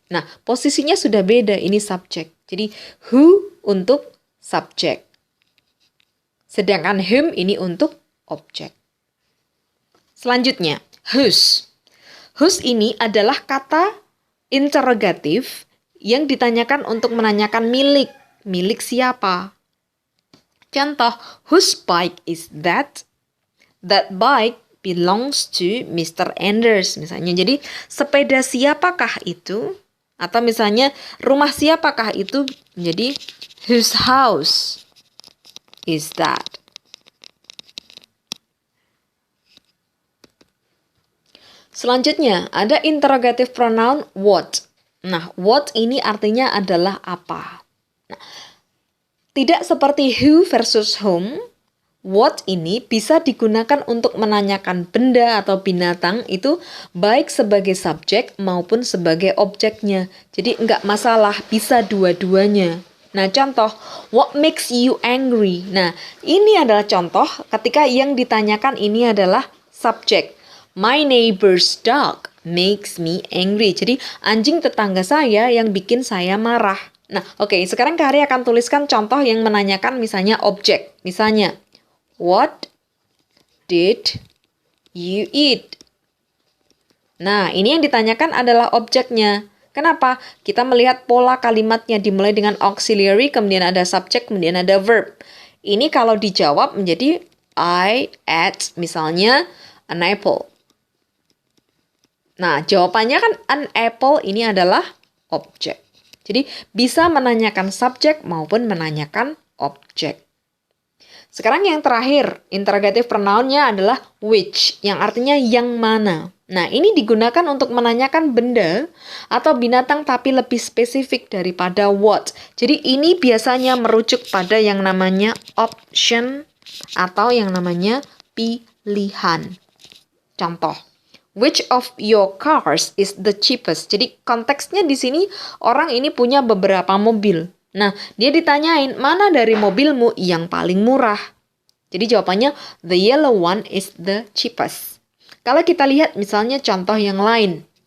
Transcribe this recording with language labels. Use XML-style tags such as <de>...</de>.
<id>Nah, posisinya sudah beda, ini subjek. Jadi, who untuk subjek. Sedangkan whom ini untuk objek. Selanjutnya, whose. Whose ini adalah kata interrogatif yang ditanyakan untuk menanyakan milik. Milik siapa?</id> <en>Contoh, whose bike is that? That bike belongs to Mr. Anders.</en> <id>Misalnya, jadi sepeda siapakah itu? Atau misalnya, rumah siapakah itu?</id> <en>Jadi, whose house is that?</en> <id>Selanjutnya, ada interrogative pronoun what. Nah, what ini artinya adalah apa? Nah, tidak seperti who versus whom, what ini bisa digunakan untuk menanyakan benda atau binatang itu baik sebagai subjek maupun sebagai objeknya. Jadi nggak masalah, bisa dua-duanya.</id> <en>Nah, contoh, what makes you angry?</en> <id>Nah, ini adalah contoh ketika yang ditanyakan ini adalah subjek.</id> <en>My neighbor's dog makes me angry.</en> <id>Jadi, anjing tetangga saya yang bikin saya marah. Nah, oke, sekarang Kak Ari akan tuliskan contoh yang menanyakan misalnya objek.</id> <en>Misalnya, what did you eat?</en> <id>Nah, ini yang ditanyakan adalah objeknya. Kenapa? Kita melihat pola kalimatnya dimulai dengan auxiliary, kemudian ada subjek, kemudian ada verb. Ini kalau dijawab menjadi I ate, misalnya, an apple. Nah, jawabannya kan an apple ini adalah objek. Jadi, bisa menanyakan subjek maupun menanyakan objek. Sekarang yang terakhir, interrogative pronoun-nya adalah which, yang artinya yang mana. Nah, ini digunakan untuk menanyakan benda atau binatang tapi lebih spesifik daripada what. Jadi, ini biasanya merujuk pada yang namanya option atau yang namanya pilihan.</id> <en>Contoh, which of your cars is the cheapest?</en> <id>Jadi konteksnya di sini orang ini punya beberapa mobil. Nah, dia ditanyain mana dari mobilmu yang paling murah.</id> <en>Jadi jawabannya the yellow one is the cheapest.</en> <id>Kalau kita lihat misalnya contoh yang lain.</id>